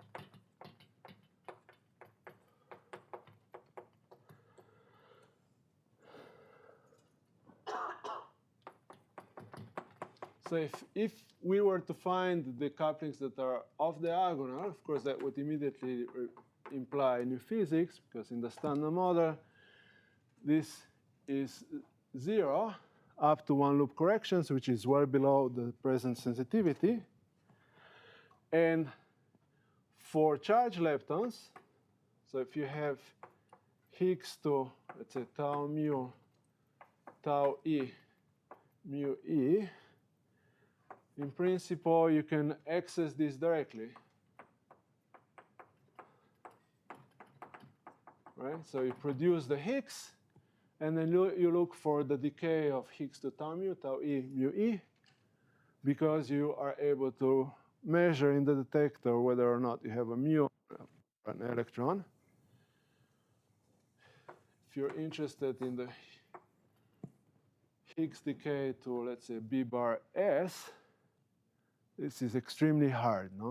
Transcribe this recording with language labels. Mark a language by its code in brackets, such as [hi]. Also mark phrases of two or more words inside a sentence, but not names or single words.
[en] So if we were to find the couplings that are off diagonal, of course that would immediately imply new physics, because in the standard model, this is 0 up to one loop corrections, which is well below the present sensitivity. And for charge leptons, so if you have Higgs to, let's say, tau mu, tau e, mu e, in principle, you can access this directly. Right? So you produce the Higgs, and then you look for the decay of Higgs to tau e, mu e, because you are able to measure in the detector whether or not you have a muon or an electron. If you're interested in the Higgs decay to, let's say, B bar S, this is extremely hard, no?